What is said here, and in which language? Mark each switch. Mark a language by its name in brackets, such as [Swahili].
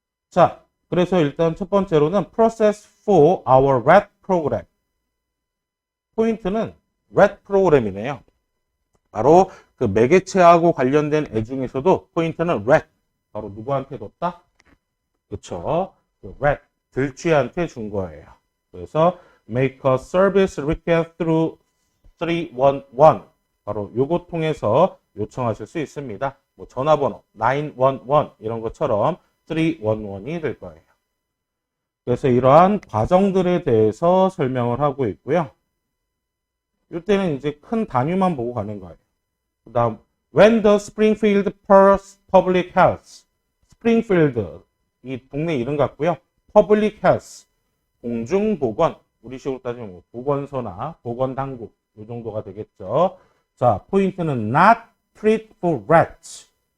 [Korean] 자, 그래서 일단 첫 번째로는 [English] process for our rat program. [Korean] 포인트는 rat 프로그램이네요. 바로 그 매개체하고 관련된 애 중에서도 포인트는 rat. 바로 누구한테 뒀다? 그쵸. 그 rat, 들쥐한테 준 거예요. [English] 그래서 make a service request through 311. [Korean] 바로 요거 통해서 요청하실 수 있습니다. 뭐 전화번호 911 이런 것처럼 311이 될 거예요. 그래서 이러한 과정들에 대해서 설명을 하고 있고요. 이때는 이제 큰 단위만 보고 가는 거예요. 그 다음, [English] when the Springfield Public Health, [Korean] Springfield, 이 동네 이름 같고요. Public Health, 공중보건, 우리식으로 따지면 뭐 보건소나 보건당국, 이 정도가 되겠죠. 자, 포인트는 [English] not treat for rats.